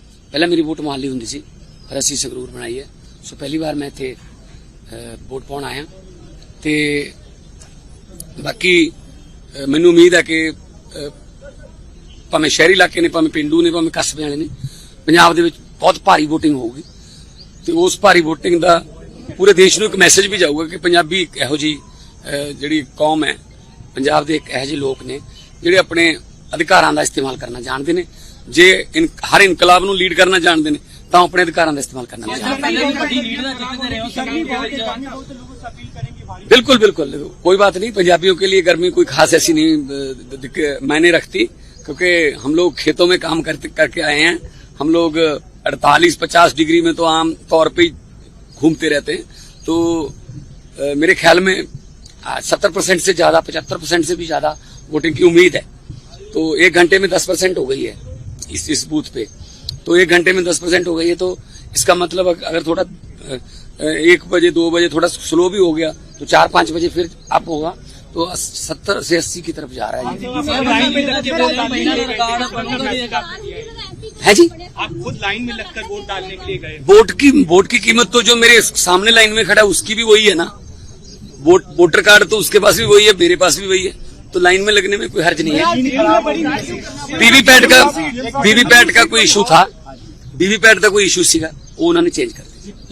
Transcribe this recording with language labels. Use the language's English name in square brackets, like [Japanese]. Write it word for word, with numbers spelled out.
[Punjabi] ਪਹਿਲਾਂ ਮੇਰੀ ਵੋਟ ਮੁਹਾਲੀ ਹੁੰਦੀ ਸੀ ਪਰ ਅਸੀਂ ਸੰਗਰੂਰ ਬਣਾਈ ਹੈ। ਸੋ ਪਹਿਲੀ ਵਾਰ ਮੈਂ ਇੱਥੇ ਅ, ਵੋਟ ਪਾਉਣ ਆਇਆ ਤੇ ਬਾਕੀ ਅ, ਮੈਨੂੰ ਉਮੀਦ ਹੈ ਕਿ ਅ, ਭਾਵੇਂ ਸ਼ਹਿਰੀ ਇਲਾਕੇ ਨੇ, ਭਾਵੇਂ ਪਿੰਡੂ ਨੇ, ਭਾਵੇਂ ਕਸਬੇ ਵਾਲੇ ਨੇ, ਪੰਜਾਬ ਦੇ ਵਿੱਚ ਬਹੁਤ ਭਾਰੀ VOTING ਹੋਊਗੀ ਤੇ ਉਸ ਭਾਰੀ VOTING ਦਾ ਪੂਰੇ ਦੇਸ਼ ਨੂੰ ਇੱਕ ਮੈਸੇਜ ਵੀ ਜਾਊਗਾ ਕਿ ਪੰਜਾਬੀ ਇੱਕ ਇਹੋ ਜੀ ਜਿਹੜੀ ਕੌਮ ਹੈ, ਪੰਜਾਬ ਦੇ ਇੱਕ ਇਹੋ ਜਿਹੇ ਲੋਕ ਨੇ ਜਿਹੜੇ ਆਪਣੇ ਅਧਿਕਾਰਾਂ ਦਾ ਇਸਤੇਮਾਲ ਕਰਨਾ ਜਾਣਦੇ ਨੇ। ਜੇ ਇਨ- ਹਰ ਇਨਕਲਾਬ ਨੂੰ ਲੀਡ ਕਰਨਾ ਜਾਣਦੇ ਨੇ ਤਾਂ ਉਹ ਆਪਣੇ ਅਧਿਕਾਰਾਂ ਦਾ ਇਸਤੇਮਾਲ ਕਰਨਾ ਵੀ ਜਾਣਦੇ ਪਹਿਲੇ ਵੀ ਵੱਡੀ ਲੀਡ ਨਾਲ ਜਿੱਤਦੇ ਰਹੇ ਹੋ ਸੰਗਰੂਰ ਦੇ ਵਿੱਚ। ਨੇ। [Hindi] ਬਿल्कुल बिल्कुल कोई बात नहीं। पंजाबियों के लिए गर्मी कोई खास ऐसी नहीं अ, दिक- मायने रखती, क्योंकि हम लोग खेतों में काम करते करके आए हैं। हम लोग अड़तालीस पचास डिग्री में तो आम तौर पे ही घूमते रहते हैं। तो अ, मेरे ख्याल में सत्तर परसेंट से ज्यादा, पचहत्तर परसेंट से भी ज्यादा वोटिंग की उम्मीद है। तो एक घंटे में दस परसेंट हो गई है इस इस बूथ पे। तो एक घंटे में दस परसेंट हो गई है, तो इसका मतलब अग- अगर थोड़ा अ, अ, एक बजे दो बजे थोड़ा स्लो भी हो गया तो चार पाँच बजे फिर अप होगा। तो सत्तर से अस्सी की तरफ जा रहा है ये। [Punjabi] ਸਰ ਲਾਈਨ ਵਿੱਚ ਲੱਗੇ ਹੋਏ ਹੋ, ਪਹਿਲਾਂ ਦਾ ਰਿਕਾਰਡ ਬਣੂਗਾ ਵੀ ਇੱਕ। [Hindi] है जी, आप खुद लाइन में लगकर वोट डालने के लिए गए। वोट की वोट की कीमत तो जो मेरे सामने लाइन में खड़ा है उसकी भी वही है ना। वोट वोटर कार्ड तो उसके पास भी वही है, मेरे पास भी वही है, तो लाइन में लगने में कोई हर्ज नहीं है। वीवीपैट का वीवीपैट का कोई इशू था, वीवीपैट का कोई इशू [Punjabi] ਸੀਗਾ, ਉਹ ਉਹਨਾਂ ਨੇ ਚੇਂਜ ਕਰ ਦਿੱਤਾ।